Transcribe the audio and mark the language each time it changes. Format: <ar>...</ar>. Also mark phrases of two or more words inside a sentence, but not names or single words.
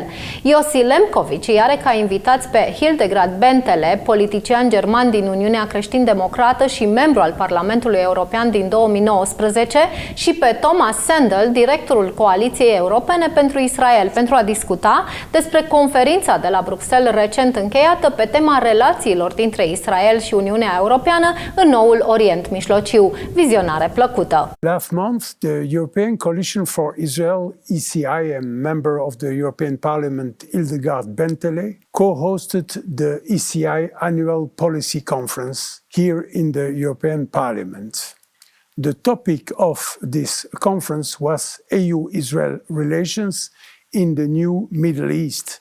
<ro>Yossi Lempkowicz îi are ca invitați pe Hildegard Bentele, politician german din Uniunea Creștin-Democrată și membru al Parlamentului European din 2019, și pe Tomas Sandell, directorul Coaliției Europene pentru Israel, pentru a discuta despre conferința de la Bruxelles recent încheiată pe tema relațiilor dintre Israel și Uniunea Europeană în noul Orient Mijlociu. Vizionare plăcută!</ro> <en>Last month, the European Coalition for Israel, ECI, and member of the European Parliament, Hildegard Bentele, co-hosted the ECI Annual Policy Conference here in the European Parliament. The topic of this conference was EU-Israel relations in the new Middle East,</en>